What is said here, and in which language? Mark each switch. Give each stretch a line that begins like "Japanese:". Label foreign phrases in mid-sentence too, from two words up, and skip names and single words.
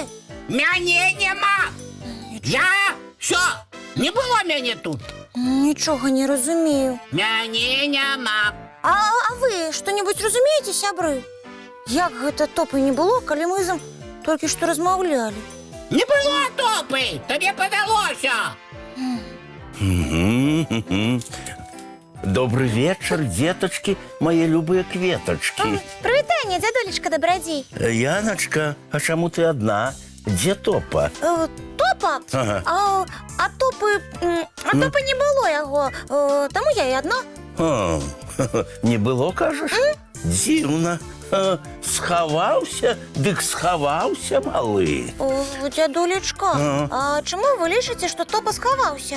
Belarusian: Мяне няма. Я всё, не было мяне тут. Нічога не разумею. Мяне няма. А вы што-небудзь разумееце, сябры? Як гэта Топы не было, калі мы з ім толькі што размаўлялі? Не было Топы, табе падалося.
Russian: Добрый вечер, деточки, мои любые кветочки.
Belarusian: Прывітанне, дзядулечка Дабрадзей. Яночка, а чаму ты одна? Где Топа? Топа? Ага. А Топы не было яго, таму я і адна. А, не было, кажаш? Дзіўна. Схаваўся, дык схаваўся, малы. Дзядулечка, а чаму вы лічыце, што Топа схаваўся?